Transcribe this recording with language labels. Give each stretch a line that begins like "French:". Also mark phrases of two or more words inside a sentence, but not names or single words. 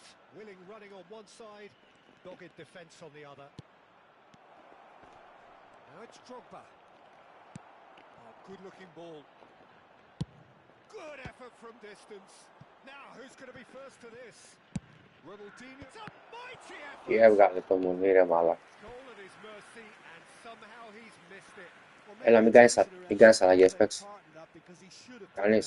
English: Willing running on one side, dogged defence on the other. Now it's Drogba. Oh, good-looking ball. Good effort from distance. Now, who's going to be first to this? Ronaldinho. It's a mighty effort.
Greek: Τι έβγαλε το Μουνί ρε μαλάκα.
English: Goal at his mercy, and somehow he's missed it.
Greek: Έλα μην κάνεις αλλαγές, παίξε. Κανείς.